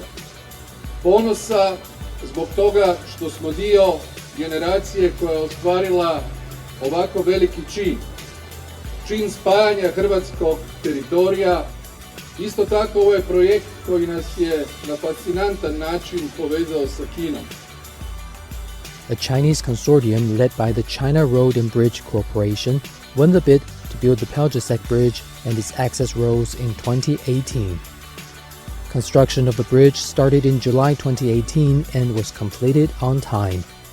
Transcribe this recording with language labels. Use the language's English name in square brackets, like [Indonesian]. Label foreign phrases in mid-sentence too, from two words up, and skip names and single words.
[Croatian] Ponosa zbog toga što smo dio generacije koja je ostvarila ovako veliki čin. Čin spajanja hrvatskog teritorija. Isto tako ovo je projekt koji nas je na fascinantan način povezao sa Kinom. [English] A Chinese consortium led by the China Road and Bridge Corporation won the bid to build the Pelješac Bridge and its access roads in 2018. Construction of the bridge started in July 2018 and was completed on time.